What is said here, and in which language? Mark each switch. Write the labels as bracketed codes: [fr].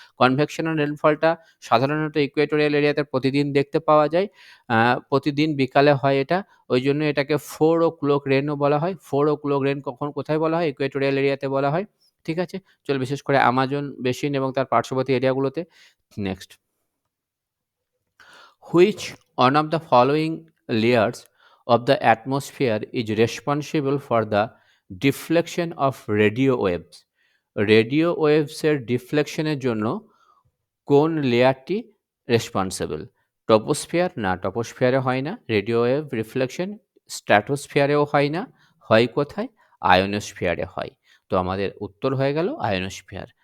[bn] Convectional রেনফলটা সাধারণত Equatorial এরিয়াতে প্রতিদিন দেখতে পাওয়া যায়। প্রতিদিন বিকালে হয় এটা। ওইজন্য এটাকে 4 o'clock রেইনও বলা হয়। 4 o'clock রেইন কখন কোথায় বলা হয়? ইকুয়েটোরিয়াল এরিয়াতে বলা হয়। ঠিক আছে? চলো বিশেষ করে আমাজন বেসিন এবং তার পার্শ্ববর্তী এরিয়াগুলোতে। [en] Next, which one of the following layers of the atmosphere is responsible for the deflection of radio waves? [bn] Radio ওয়েভসের ডিফ্লেকশনের জন্য কোন লেয়ারটি রেসপন্সিবল? ট্রপোস্ফিয়ার? না, ট্রপোস্ফিয়ারে হয় না রেডিও ওয়েভ রিফ্লেকশন। স্ট্র্যাটোস্ফিয়ারেও হয় না। হয় কোথায়? আয়োনোস্ফিয়ারে হয়। তো আমাদের উত্তর হয়ে গেল আয়োনোস্ফিয়ার।